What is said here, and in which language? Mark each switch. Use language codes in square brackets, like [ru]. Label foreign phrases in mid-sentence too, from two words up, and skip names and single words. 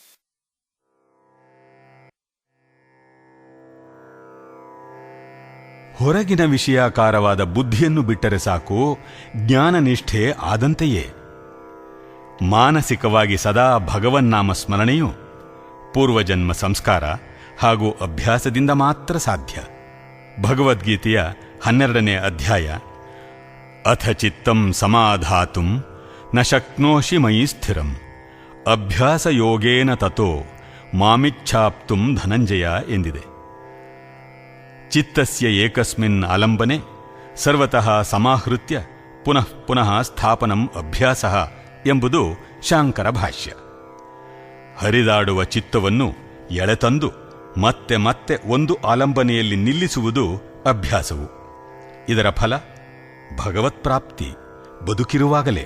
[kn] ಹೊರಗಿನ ವಿಷಯಾಕಾರವಾದ ಬುದ್ಧಿಯನ್ನು ಬಿಟ್ಟರೆ ಸಾಕು, ಜ್ಞಾನನಿಷ್ಠೆ ಆದಂತೆಯೇ. ಮಾನಸಿಕವಾಗಿ ಸದಾ ಭಗವನ್ನಾಮ ಸ್ಮರಣೆಯು ಪೂರ್ವಜನ್ಮ ಸಂಸ್ಕಾರ ಹಾಗೂ ಅಭ್ಯಾಸದಿಂದ ಮಾತ್ರ ಸಾಧ್ಯ. ಭಗವದ್ಗೀತೆಯ 12ನೇ ಅಧ್ಯಾಯ. [sa] ಅಥ ಚಿತ್ತಂ ಸಮಾಧಾತುಂ ನ ಶಕ್ನೋಷಿ ಮಯಿ ಸ್ಥಿರಂ ಅಭ್ಯಾಸ ಯೋಗೇನ ತತೋ ಮಾಮಿಚ್ಛಾಪ್ತುಂ ಧನಂಜಯ [kn] ಎಂದಿದೆ. [sa] ಚಿತ್ತಸ್ಯ ಏಕಸ್ಮಿನ್ ಆಲಂಬನೆ ಸರ್ವತಃ ಸಮಾಹೃತ್ಯ ಪುನಃ ಪುನಃ ಸ್ಥಾಪನಂ ಅಭ್ಯಾಸ [kn] ಎಂಬುದು ಶಾಂಕರ ಭಾಷ್ಯ. ಹರಿದಾಡುವ ಚಿತ್ತವನ್ನು ಎಳೆತಂದು ಮತ್ತೆ ಮತ್ತೆ ಒಂದು ಆಲಂಬನೆಯಲ್ಲಿ ನಿಲ್ಲಿಸುವುದು ಅಭ್ಯಾಸವು. ಇದರ ಫಲ ಭಗವತ್ಪ್ರಾಪ್ತಿ ಬದುಕಿರುವಾಗಲೇ.